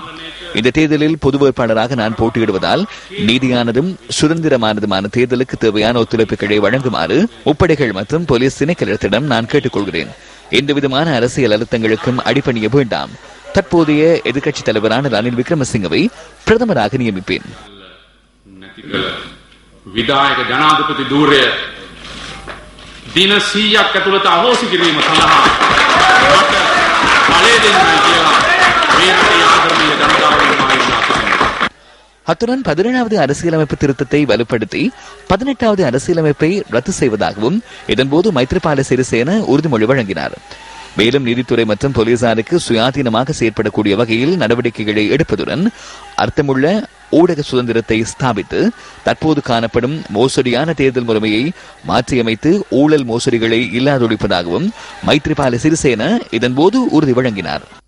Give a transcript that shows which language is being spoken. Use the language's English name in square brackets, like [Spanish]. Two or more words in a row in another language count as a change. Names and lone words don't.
[Tamil] இந்த தேர்தலில் பொது வேட்பாளராக நான் போட்டியிடுவதால் நீதியானதும் சுதந்திரமானதுமான தேர்தலுக்கு தேவையான ஒத்துழைப்புகளை வழங்குமாறு முப்படைகள் மற்றும் போலீஸ் திணைக்களத்திடம் நான் கேட்டுக்கொள்கிறேன். எந்தவிதமான அரசியல் அழுத்தங்களுக்கும் அடிபணிய வேண்டாம். தற்போதைய எதிர்க்கட்சி தலைவரான ரணில் விக்ரமசிங்கவை பிரதமராக நியமிப்பேன். [Sinhala] විදායක ජනාධිපති ධූරය දින 100ක් ඇතුළත අහෝසි කිරීම සඳහා මට බලය දෙන්නයි කියලා මේ රටේ ආදරණීය ජනතාවගෙන් මා ඉල්ලා සිටිනවා. [Tamil] அத்துடன் 17வது அரசியலமைப்பு திருத்தத்தை வலுப்படுத்தி 18வது அரசியலமைப்பை ரத்து செய்வதாகவும் இதன்போது மைத்ரிபால சிறிசேன உறுதிமொழி வழங்கினார். மேலும் நீதித்துறை மற்றும் போலீசாருக்கு சுயாதீனமாக செயற்படக்கூடிய வகையில் நடவடிக்கைகளை எடுப்பதுடன் அர்த்தமுள்ள ஊடக சுதந்திரத்தை ஸ்தாபித்து தற்போது காணப்படும் மோசடியான தேர்தல் முறைமையை மாற்றியமைத்து ஊழல் மோசடிகளை இல்லாதொழிப்பதாகவும் மைத்ரிபால சிறிசேன இதன்போது உறுதி வழங்கினார்.